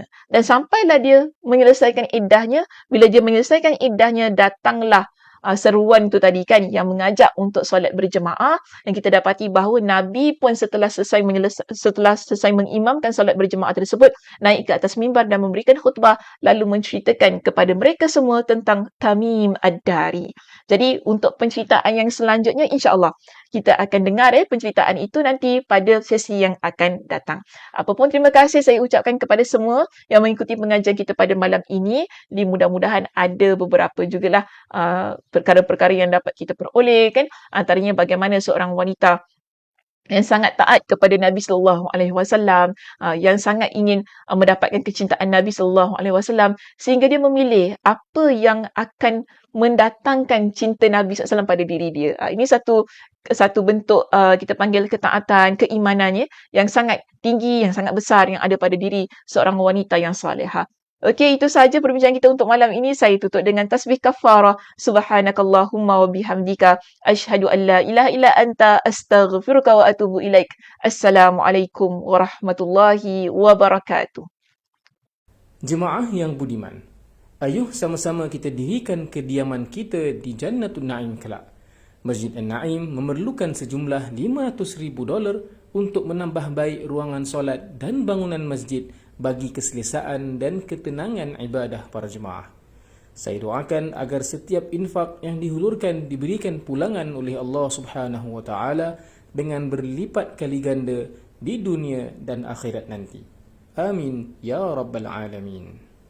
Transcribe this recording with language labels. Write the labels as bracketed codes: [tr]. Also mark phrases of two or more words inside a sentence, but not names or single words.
[ms] Dan sampailah dia menyelesaikan iddahnya. Bila dia menyelesaikan iddahnya, datanglah seruan tu tadi kan yang mengajak untuk solat berjemaah, dan kita dapati bahawa Nabi pun setelah selesai mengimamkan solat berjemaah tersebut, naik ke atas mimbar dan memberikan khutbah, lalu menceritakan kepada mereka semua tentang Tamim Ad-Dari. Jadi untuk penceritaan yang selanjutnya, [ar] إن شاء الله [ms] kita akan dengar penceritaan itu nanti pada sesi yang akan datang. Apapun, terima kasih saya ucapkan kepada semua yang mengikuti pengajian kita pada malam ini. Jadi mudah-mudahan ada beberapa jugalah perkara-perkara yang dapat kita peroleh kan. Antaranya bagaimana seorang wanita yang sangat taat kepada Nabi [ar] صلى الله عليه وسلم, [ms] yang sangat ingin mendapatkan kecintaan Nabi [ar] صلى الله عليه وسلم, [ms] sehingga dia memilih apa yang akan mendatangkan cinta Nabi [ar] صلى الله عليه وسلم [ms] pada diri dia. Ini satu bentuk kita panggil ketaatan, keimanannya yang sangat tinggi, yang sangat besar yang ada pada diri seorang wanita yang salihah. Okey, itu sahaja perbincangan kita untuk malam ini. Saya tutup dengan tasbih kafarah. [ar] سبحانك اللهم وبحمدك أشهد أن لا إله إلا أنت أستغفرك وأتوب إليك. السلام عليكم ورحمة الله وبركاته. [ms] Jemaah yang budiman, ayuh sama-sama kita dirikan kediaman kita di Jannatul Naim kelak. Masjid An-Naim memerlukan sejumlah $500,000 untuk menambah baik ruangan solat dan bangunan masjid bagi keselesaan dan ketenangan ibadah para jemaah. Saya doakan agar setiap infak yang dihulurkan diberikan pulangan oleh Allah [ar] سبحانه وتعالى [ms] dengan berlipat kali ganda di dunia dan akhirat nanti. [ar] آمين يا رب العالمين.